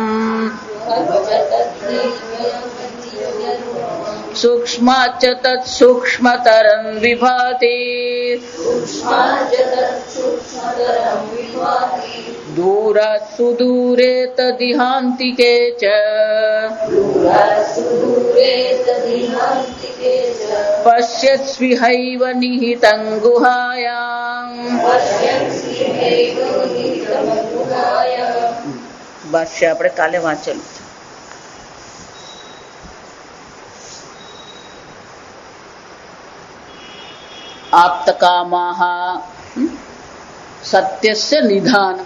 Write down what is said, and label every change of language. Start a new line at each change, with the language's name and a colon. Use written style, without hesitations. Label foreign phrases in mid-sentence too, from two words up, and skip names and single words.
Sanskrit: सूक्ष्माच्च तत्सूक्ष्मतरं विभाति दूरात् सुदूरे तदिहान्तिके च पश्यत्स्विहैव निहितं गुहायाम्.
Gujarati: ભાષ્ય આપણે કાલે વાંચેલું છે.
Sanskrit: આપ્તકામાહ સત્યસ્ય નિધાનમ.